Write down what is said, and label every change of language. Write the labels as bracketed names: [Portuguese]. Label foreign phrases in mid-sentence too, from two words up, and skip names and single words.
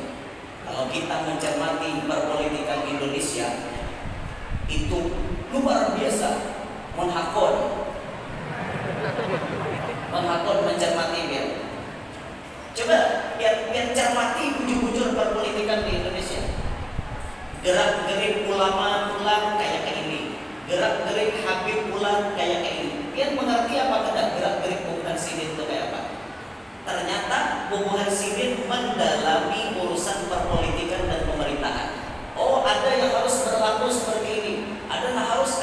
[Indonesian] Kalau kita mencermati perpolitikan Indonesia itu luar biasa, menghakon mencermati biar. [Banjar] Coba biar cermati bujur-bujur perpolitikan di Indonesia. Gerak-gerik ulama pulang kayak ini, gerak-gerik Habib pulang kayak ini. Biar mengerti apa tidak gerak-gerik bubuhan sidin itu kayak apa. [Indonesian] Ternyata [Banjar] bubuhan sidin [Indonesian] mendalami urusan perpolitikan dan pemerintahan. Oh ada yang harus berlaku seperti ini, ada yang